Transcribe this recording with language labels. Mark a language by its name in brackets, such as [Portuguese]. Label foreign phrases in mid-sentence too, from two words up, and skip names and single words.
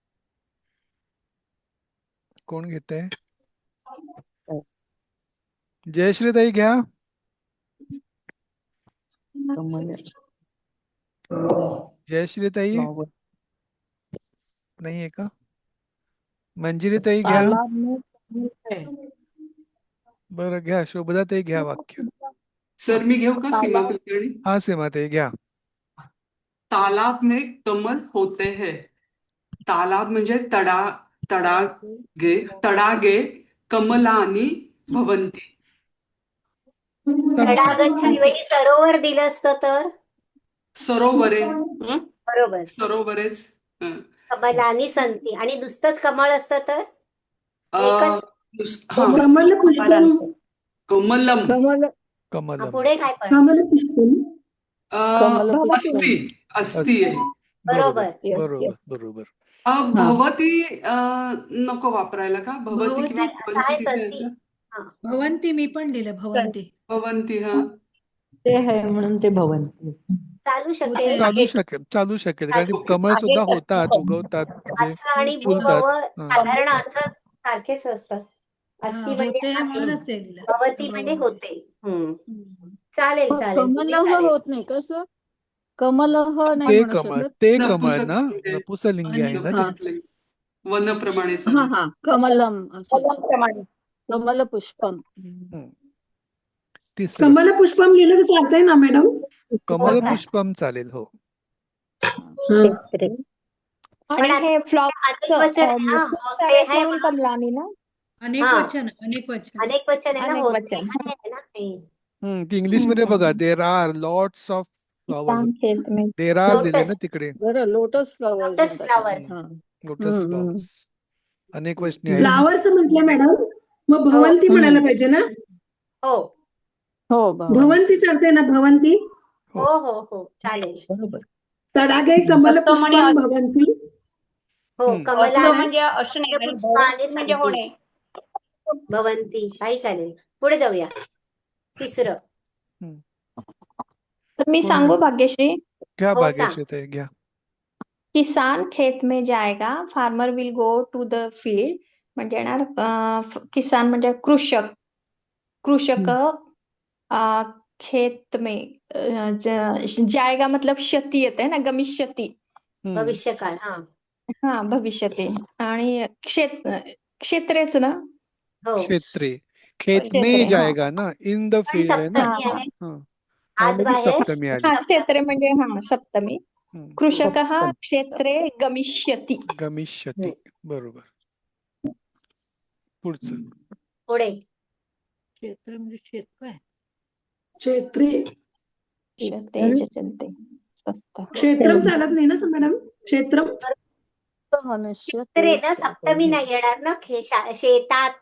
[Marathi] कोण घेतंय? जयश्रीताई घ्या. जयश्रीताई नाहीये का? मंजिरीताई घ्या. [Hindi] तालाब में कमल है. [Marathi] बरं घ्या. शोभदाताई घ्या वाक्य. सर मी घेऊ का सीमा तालाब कुलकर्णी? हा सीमाताई घ्या. [Hindi] तालाब में कमल होते हैं. [Marathi] तालाब म्हणजे [Sanskrit] तडागे कमलानी भवंती. [Marathi] तडागाच्या ऐवजी सरोवर दिलं असतं तर सरोवरे बरोबर. सरोवरेच. [Sanskrit] कमलानी संती [Marathi] आणि नुसतंच कमळ असतं तर एकच. हा [Sanskrit] कमल पुष्पम. [Marathi] कमलम. कमलम. पुढे काय पण [Sanskrit] कमल पुष्पम. अस्ति अस्ति [Marathi] आहे. बरोबर. बरोबर बरोबर. भवती नको वापरायला का? भवती किंवा काय संती. भवंती मी पण लिहिलं भवंती. भवंती. हा ते आहे म्हणून ते भवंती. चालू शकते. चालू शकेल कारण कमळ सुद्धा होतात, उगवतात, असं आणि फुलतात. साधारण अर्थ सारखेच असतात. अस्ति म्हणजे आहे, भवती म्हणजे होते. चालेल चालेल. कमलह होत नाही कसं? कमलह नाही ते म्हणू कमळ शकत. ते कमळ ना नपुसलिंगी आहे ना ते. वनप्रमाणे. हा हा [Sanskrit] कमलम कमल पुष्पम. [Marathi] तिसरं [Sanskrit] कमल पुष्पम [Marathi] लिहिलं तर चालतंय ना मॅडम? [Sanskrit] कमल पुष्पम [Marathi] चालेल. हो. आणि हे कमलानी ना अनेक वचन अनेक वचन अनेक वचन आहे ना. अनेक होते वचन. आहे ना ते. ती इंग्लिश मध्ये बघा. [English] there are lots of flowers. there are [Marathi] दिले ना तिकडे. बरं [English] lotus flowers. lotus flowers. lotus flowers [Marathi] अनेक वचनी आहे. फ्लावर्स म्हटलं मॅडम, मग भवंती म्हणायला पाहिजे ना? हो हो भवंती चालते ना? भवंती. हो हो हो चालेल. बरोबर. [Sanskrit] तडागे कमल पुष्पम भवंती. [Marathi] हो कमला म्हणजे असणे आणि भवंती म्हणजे होणे. भवंती काही चालेल. पुढे जाऊया. तिसरं. तर मी सांगू भाग्यश्री? घ्या हो, भाग्यश्री ताई घ्या. [Hindi] किसान खेत में जाएगा, [English] farmer will go to the field. [Marathi] म्हणजे येणार किसान म्हणजे कृषक. [Hindi] कृषक खेत में जाएगा मतलब [Marathi] क्षति येते ना, [Hindi] गमिष्यति. [Marathi] भविष्यकाळ. हा भविष्यति. आणि क्षेत्रेच ना. हो क्षेत्रे. [Hindi] खेत में जाएगा [Marathi] ना. [English] in the field [Marathi] आहे ना. आत सप्तमी आली. क्षेत्रे म्हणजे सप्तमी. [Sanskrit] कृषक क्षेत्रे गमिष्यति. [Marathi] गमिष्यति. बरोबर. पुढचं. पुढे क्षेत्र म्हणजे शेत काय? क्षेत्री. चलते. क्षेत्रम चालत नाही ना मॅडम? क्षेत्रम मनुष्य रे ना. सप्तमी नाही येणार ना. शेतात.